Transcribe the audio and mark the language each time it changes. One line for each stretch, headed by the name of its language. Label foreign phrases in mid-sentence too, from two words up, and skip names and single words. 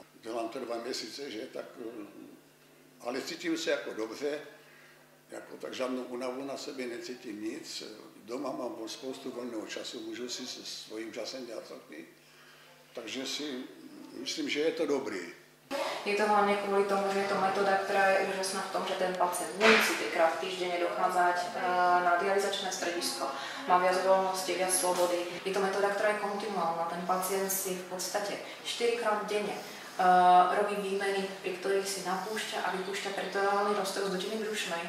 Czech: Dělám to 2 měsíce, že tak, ale cítím se jako dobře, jako tak žádnou únavu na sebe necítím nic. Doma mám spoustu volného času, můžu si se svým časem dělat taky. Takže si myslím, že je to dobrý.
Slovak: Je to hlavne kvôli tomu, že je to metóda, ktorá je úžasná v tom, že ten pacient nemusí 3-krát týždenne dochádzať na dialyzačné stredisko. Má viac voľnosti, viac slobody. Je to metóda, ktorá je kontinuálna. Ten pacient si v podstate 4-krát denne robí výmeny, pri ktorých si napúšťa a vypúšťa peritonálny roztok z dutiny brušnej.